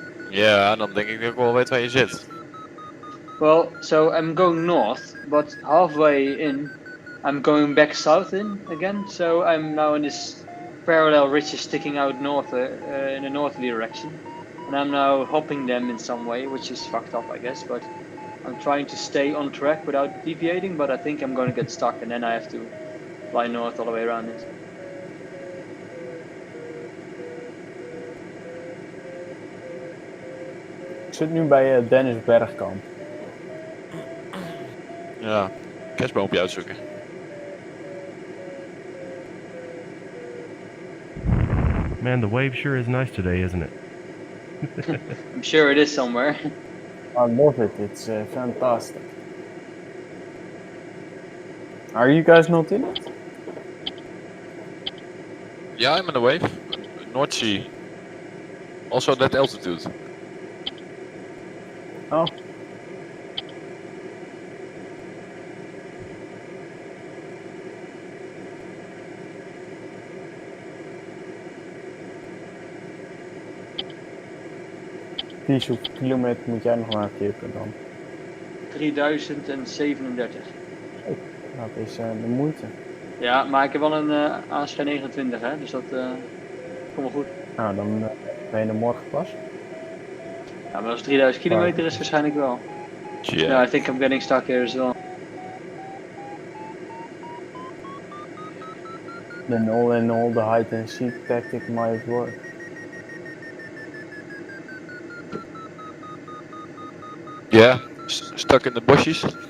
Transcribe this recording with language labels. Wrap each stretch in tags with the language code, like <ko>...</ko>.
<nl>Ja, dan denk ik dat ik wel weet waar je zit.</nl> <en>Well, so I'm going north, but halfway in I'm going back south in again. So I'm now in this parallel ridges sticking out north in a northerly direction. And I'm now hopping them in some way, which is fucked up, I guess, but I'm trying to stay on track without deviating, but I think I'm going to get stuck and then I have to fly north all the way around it.</en> <nl>Ik zit nu bij Dennis Bergkamp. Ja, kerstboompje uitzoeken.</nl> <en>Man, the wave sure is nice today, isn't it? I'm sure it is somewhere. I love it, it's fantastic. Are you guys not in it? Yeah, I'm in the wave. North Sea. Also that altitude. Oh.</en> <nl>Ties, hoeveel kilometer moet jij nog aankippen dan? 3037. Dat is de moeite. Ja, maar ik heb wel een ASG 29, hè, dus dat komt wel goed. Nou, dan ben je er morgen pas. Ja, maar als het 3000 kilometer is, waarschijnlijk wel.</nl> <en>Yeah. No, I think I'm getting stuck here as well. Then all in all, the hide and seek tactic might work. Yeah, stuck in the bushes.</en>